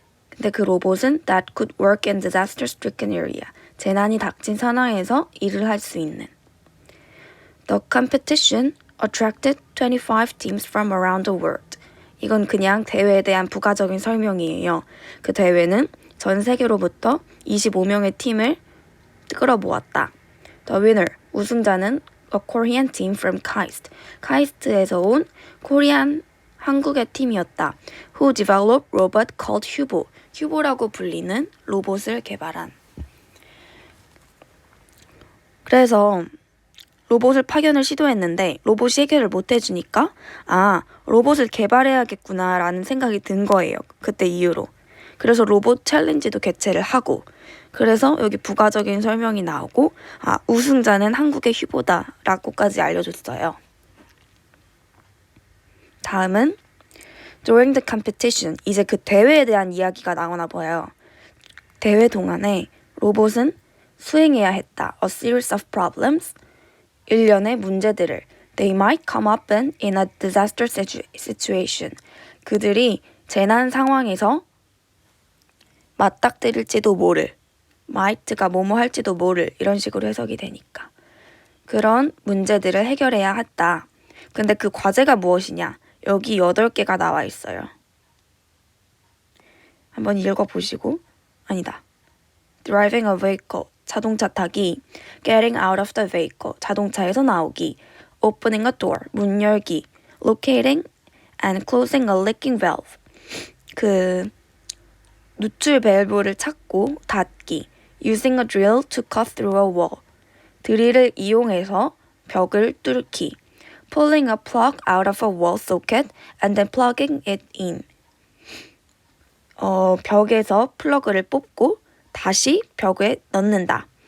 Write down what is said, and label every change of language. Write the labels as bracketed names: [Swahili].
[Korean] 근데 그 로봇은 [English] that could work in disaster-stricken area. [Korean] 재난이 닥친 상황에서 일을 할 수 있는. [English] The competition attracted 25 teams from around the world. [Korean] 이건 그냥 대회에 대한 부가적인 설명이에요. 그 대회는 전 세계로부터 25명의 팀을 끌어모았다. [English] The winner, [Korean] 우승자는 [English] a Korean team from KAIST. [Korean] 카이스트에서 온 코리안 한국의 팀이었다. [English] Who developed robot called 휴보. [Korean] 휴보라고 불리는 로봇을 개발한. 그래서 로봇을 파견을 시도했는데 로봇이 해결을 못 해주니까 로봇을 개발해야겠구나 라는 생각이 든 거예요. 그때 이후로. 그래서 로봇 챌린지도 개최를 하고 그래서 여기 부가적인 설명이 나오고 우승자는 한국의 휴보다 라고까지 알려줬어요. 다음은 [English] During the competition, [Korean] 이제 그 대회에 대한 이야기가 나오나 봐요. 대회 동안에 로봇은 수행해야 했다. [English] A series of problems. [Korean] 일련의 문제들을 [English] They might come up in a disaster situation. [Korean] 그들이 재난 상황에서 맞닥뜨릴지도 모를. might가 뭐뭐 할지도 모를. 이런 식으로 해석이 되니까. 그런 문제들을 해결해야 했다. 근데 그 과제가 무엇이냐? 여기 8개가 나와 있어요. 한번 읽어보시고 아니다. [English] Driving a vehicle. [Korean] 자동차 타기. [English] Getting out of the vehicle. [Korean] 자동차에서 나오기. [English] Opening a door. [Korean] 문 열기. [English] Locating and closing a leaking valve. [Korean] 그 누출 밸브를 찾고 닫기. [English] Using a drill to cut through a wall. [Korean] 드릴을 이용해서 벽을 뚫기. [English] Pulling a plug out of a wall socket and then plugging it in. [Korean] 벽에서 플러그를 뽑고 다시 벽에 넣는다.